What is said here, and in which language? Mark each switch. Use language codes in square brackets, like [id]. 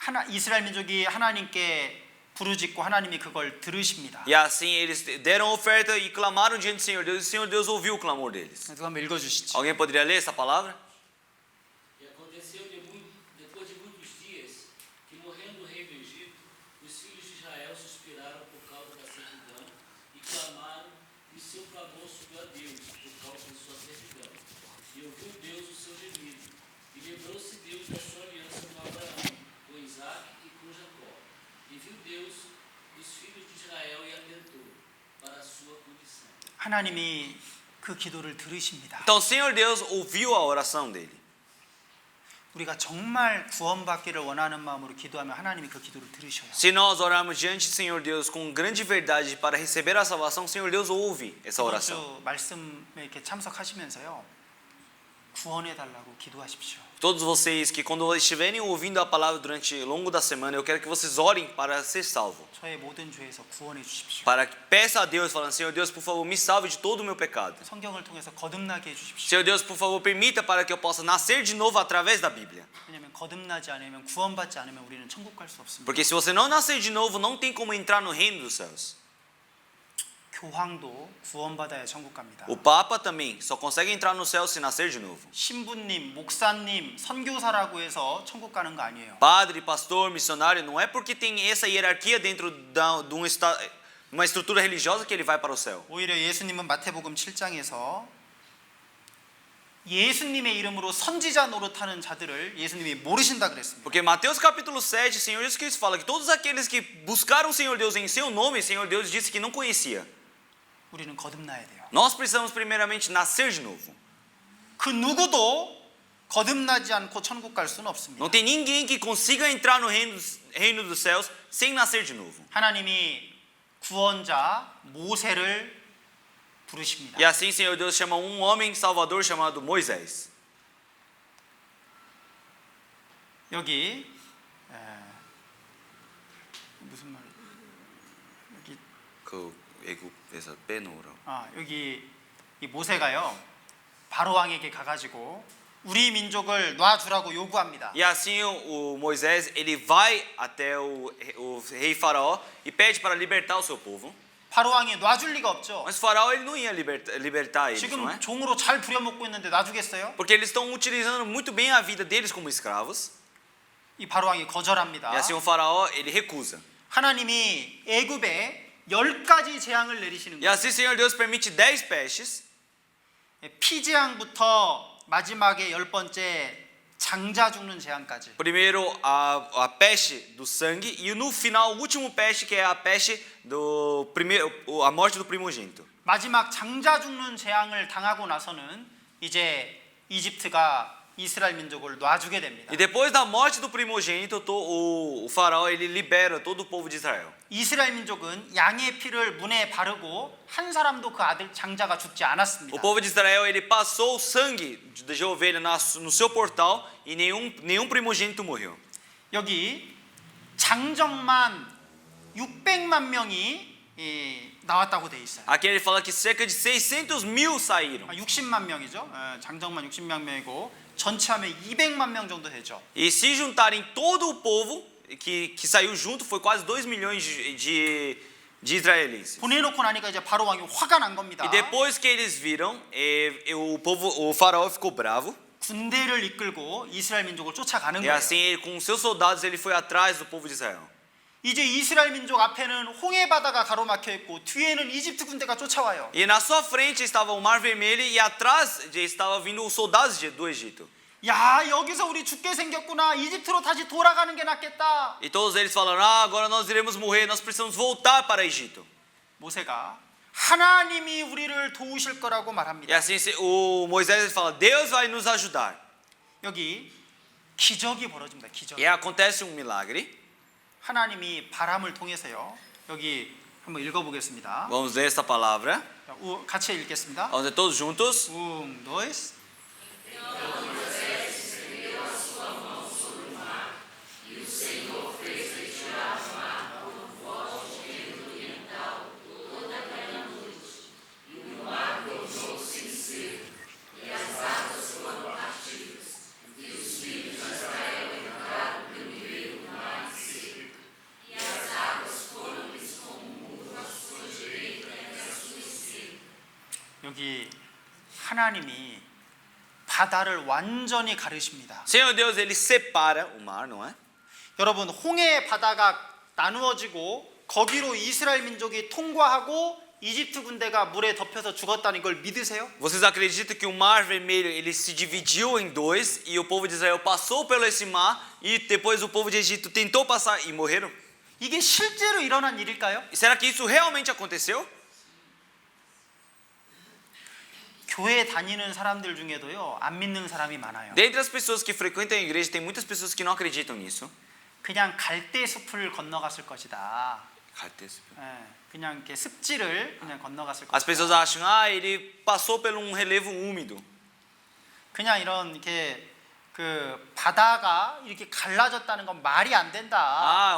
[ko] 이스라엘 민족이 하나님께 부르짖고 하나님이 그걸 들으십니다. [pt] E assim eles deram oferta e clamaram diante do Senhor Deus, e o Senhor Deus ouviu o clamor deles. [ko] 누가 한번 읽어주시죠. [pt] Alguém poderia ler essa palavra? E aconteceu depois de muitos dias que, morrendo o rei do Egito, os filhos de Israel suspiraram por causa da servidão e clamaram, e seu clamor subiu a Deus por causa de sua servidão. E ouviu Deus o seu gemido, e lembrou-se Deus da sua aliança com Abraão, com Isaque e com Jacó. E viu Deus os filhos de Israel e atentou para a sua condição. [ko] 하나님이 그 기도를 들으십니다. [pt] Então o Senhor Deus ouviu a oração dele. [ko] 우리가 정말 구원받기를 원하는 마음으로 기도하면 하나님이 그 기도를 들으셔요. [pt] Se nós orarmos diante do Senhor Deus com grande verdade para receber a salvação, o Senhor Deus ouve essa [ko] 이번 [pt] oração. [ko] 주 말씀에 이렇게 참석하시면서요. 구원해 달라고 기도하십시오. [pt] Todos vocês que quando estiverem ouvindo a palavra durante o longo da semana, eu quero que vocês orem para ser salvo. [ko] 저의 모든 죄에서 구원해 주십시오. [pt] Para que peça a Deus falando, Senhor Deus, por favor, me salve de todo o meu pecado. [ko] 성경을 통해서 거듭나게 해 주십시오. [pt] Senhor Deus, por favor, permita para que eu possa nascer de novo através da Bíblia. [ko] 왜냐하면 거듭나지 않으면 구원받지 않으면 우리는 천국 갈 수 없습니다. [pt] Porque se você não nascer de novo, não tem como entrar no reino dos céus. [ko] 교황도 구원받아야 천국 갑니다. [pt] O Papa também só consegue entrar no céu se nascer de novo. [ko] 신부님, 목사님, 선교사라고 해서 천국 가는 거 아니에요. [pt] Padre, pastor, missionário, não é porque tem essa hierarquia dentro de uma estrutura religiosa que ele vai para o céu. [ko] 오히려 예수님은 마태복음 7장에서 예수님의 이름으로 선지자 노릇하는 자들을 예수님이 모르신다 그랬습니다. [pt] Porque Mateus capítulo 7, o Senhor Jesus Cristo fala que todos aqueles que buscaram o Senhor Deus em seu nome, o Senhor Deus disse que não conhecia. [ko] 우리는 거듭나야 돼요. [pt] Nós precisamos primeiramente nascer de novo. [ko] 그 누구도 거듭나지 않고 천국 갈 수는 없습니다. [pt] Não tem ninguém que consiga entrar no reino dos céus sem nascer de novo. [ko] 하나님이 구원자 모세를 부르십니다. [pt] E assim, Senhor Deus chama um homem salvador chamado Moisés. [ko] 여기 무슨 말? 여기 그 애굽에서 빼놓으라고. 여기 이 모세가요 바로 왕에게 가가지고 우리 민족을 놔주라고 요구합니다. [pt] E assim o Moisés ele vai até o rei faraó e pede para libertar o seu povo. [ko] 바로 왕이 놔줄 리가 없죠. [pt] Mas o faraó ele não ia libertar eles, não [ko] 지금 [pt] é? [ko] 종으로 잘 부려먹고 있는데 놔주겠어요? [pt] Porque eles estão utilizando muito bem a vida deles como escravos. [ko] 이 바로 왕이 거절합니다. [pt] E assim o faraó ele recusa. [ko] 하나님이 애굽에 10가지 재앙을 내리시는 [pt] E [ko] 거예요. [pt] assim o Senhor Deus permite 10 pestes. [ko] 피재앙부터 마지막에 10번째 장자 죽는 재앙까지. [pt] Primeiro a peste do sangue e no final o último peste que é a peste do primeiro a morte do primogênito. [ko] 마지막 장자 죽는 재앙을 당하고 나서는 이제 이집트가 이스라엘 민족을 놔주게 됩니다. [pt] E depois da morte do primogênito, o faraó ele libera todo o povo de Israel. [ko] 이스라엘 민족은 양의 피를 문에 바르고 한 사람도 그 아들 장자가 죽지 않았습니다. [pt] O povo de Israel ele passou o sangue de ovelha no seu portal e nenhum primogênito morreu. [ko] 여기 장정만 600만 명이 나왔다고 돼 있어요. [pt] Aqui ele fala que cerca de 600.000 saíram. [ko] 60만 명이죠. 장정만 60만 명이고 전체 하면 200만 명 정도 되죠. [pt] E se juntarem todo o povo que saiu junto foi quase 2 milhões de israelenses. [ko] 보내놓고 나니까 이제 바로 왕이 화가 난 겁니다. [pt] E depois que eles viram, o faraó ficou bravo. [ko] 군대를 이끌고 이스라엘 민족을 쫓아가는 [pt] E [ko] 거예요. [pt] assim, com seus soldados, ele foi atrás do povo de Israel. [ko] 이제 이스라엘 민족 앞에는 홍해 바다가 가로막혀 있고 뒤에는 이집트 군대가 쫓아와요. [pt] E na sua frente estava o Mar Vermelho e atrás estava vindo os soldados do Egito. [ko] 야, 여기서 우리 죽게 생겼구나. 이집트로 다시 돌아가는 게 낫겠다. [pt] E todos eles falaram: agora nós iremos morrer, nós precisamos voltar para o Egito. [ko] 모세가 하나님이 우리를 도우실 거라고 [pt] E [ko] 말합니다. [pt] assim o Moisés ele fala: Deus vai nos ajudar. [ko] 여기 기적이 벌어집니다. 기적. [pt] E acontece um milagre. [ko] 하나님이 바람을 통해서요. 여기 한번 읽어보겠습니다. [pt] Vamos ler esta palavra. [ko] 같이 읽겠습니다. [pt] Vamos ler todos juntos. dois. [ko] 여기 하나님이 바다를 완전히 가르십니다. [pt] Senhor Deus, ele separa o mar, não é? [ko] 여러분, 홍해 바다가 나누어지고 거기로 이스라엘 민족이 통과하고 이집트 군대가 물에 덮여서 죽었다는 걸 믿으세요? [pt] Vocês acreditam que o Mar Vermelho ele se dividiu em dois e o povo de Israel passou pelo esse mar e depois o povo de Egito tentou passar e morreram? [ko] 이게 실제로 일어난 일일까요? [pt] E será que isso realmente aconteceu? [ko] 교회 다니는 사람들 중에도요, 안 믿는 사람이 많아요. [pt] Dentre as pessoas que frequentam a igreja, tem muitas pessoas que não acreditam nisso. [ko] 그냥 갈대 숲을 건너갔을 것이다. [pt] As [ko] 그냥 이렇게 습지를 그냥 건너갔을 [pt] pessoas [ko] 것이다. [pt] acham, ele passou por um relevo úmido. [ko] 그냥 이런 이렇게 그 바다가 이렇게 갈라졌다는 건 말이 안 된다.